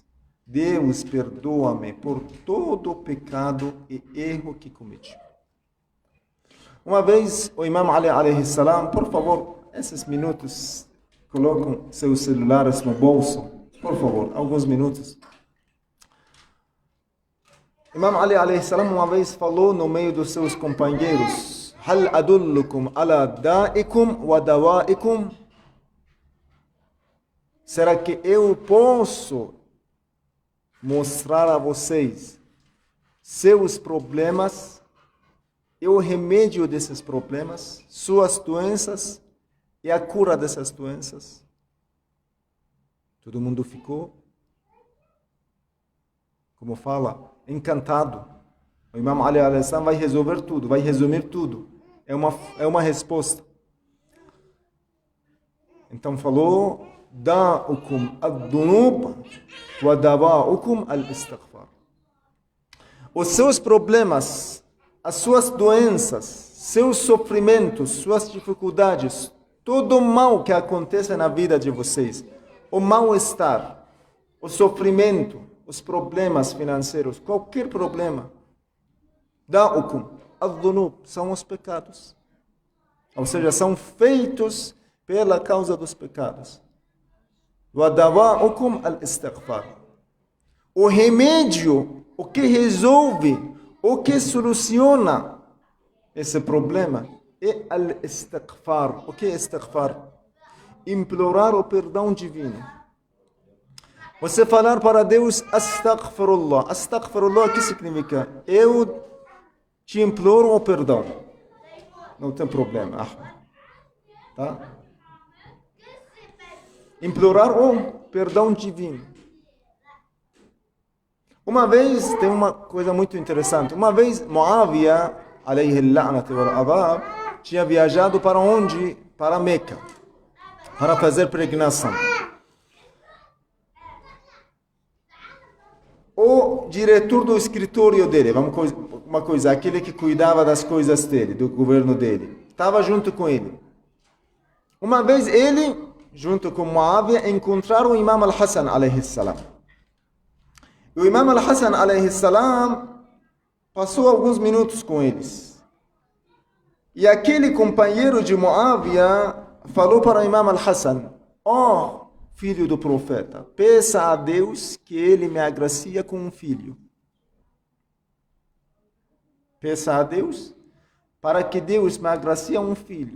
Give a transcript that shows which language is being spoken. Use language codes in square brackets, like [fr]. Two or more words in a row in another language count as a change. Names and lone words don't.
[pt] Deus, perdoa-me por todo o pecado e erro que cometi. Uma vez, o Imam Ali [ar] عليه السلام, [pt] por favor, esses minutos, colocam seus celulares no bolso, por favor, alguns minutos. Imam Ali [ar] عليه السلام [pt] uma vez falou no meio dos seus companheiros: [ar] هل أدلكم على دائكم ودوائكم? [pt] Será que eu posso mostrar a vocês seus problemas e o remédio desses problemas, suas doenças e a cura dessas doenças? Todo mundo ficou, como fala, encantado. O Imam Ali [ar] عليه السلام [pt] vai resolver tudo, vai resumir tudo. É uma resposta. Então falou: [ar] داؤكم الذنوب ودواؤكم الاستغفار. [pt] Os seus problemas, as suas doenças, seus sofrimentos, suas dificuldades, todo o mal que acontece na vida de vocês, o mal-estar, o sofrimento, os problemas financeiros, qualquer problema, [ar] داؤكم الذنوب, [pt] são os pecados. Ou seja, são feitos pela causa dos pecados. [ar] وَدَوَاءُكُمْ الْإِسْتِغْفَارِ. [pt] O remédio, o que resolve, o que soluciona esse problema é al-istighfar. O que é istighfar? Implorar o perdão divino. Você falar para Deus: astaghfirullah. Astaghfirullah, o que significa? Eu te imploro o perdão. Não tem problema. Tá? Implorar o perdão divino. Uma vez, tem uma coisa muito interessante. Uma vez, Muawiyah, [ar] عليه اللعنة والعذاب, [pt] tinha viajado para onde? Para Meca, para fazer peregrinação. O diretor do escritório dele, aquele que cuidava das coisas dele, do governo dele, estava junto com ele. Uma vez ele, junto com Muawiyah, encontraram o Imam al-Hassan [ar] عليه السلام. [pt] O Imam Al-Hassan [ar] عليه السلام [pt] passou alguns minutos com eles. E aquele companheiro de Muawiyah falou para o Imam Al-Hassan: ó filho do profeta, peça a Deus que ele me agracie com um filho. Peça a Deus para que Deus me agracie um filho.